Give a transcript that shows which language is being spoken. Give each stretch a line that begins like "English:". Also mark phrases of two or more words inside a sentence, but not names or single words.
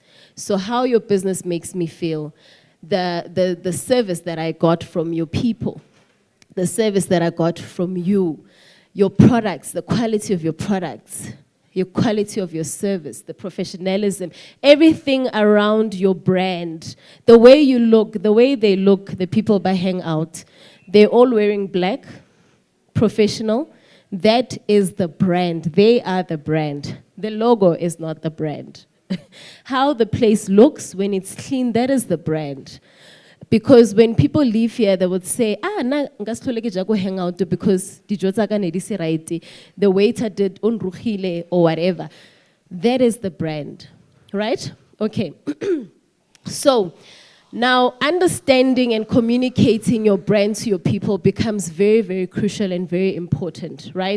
English: So how your business makes me feel, the service that I got from your people, the service that I got from you, your products, the quality of your products, your quality of your service, the professionalism, everything around your brand, the way you look, the way they look, the people by hang out, they're all wearing black, professional. That is the brand. They are the brand. The logo is not the brand. How the place looks when it's clean, that is the brand. Because when people leave here, they would say,
Northern Sotho: na ngasitholeke ja go
English: hang out because
Northern Sotho: dijo tsa ka ne di se right,
English: the waiter did unruhile or whatever. That is the brand, right? Okay. So now understanding and communicating your brand to your people becomes very, very crucial and very important, right?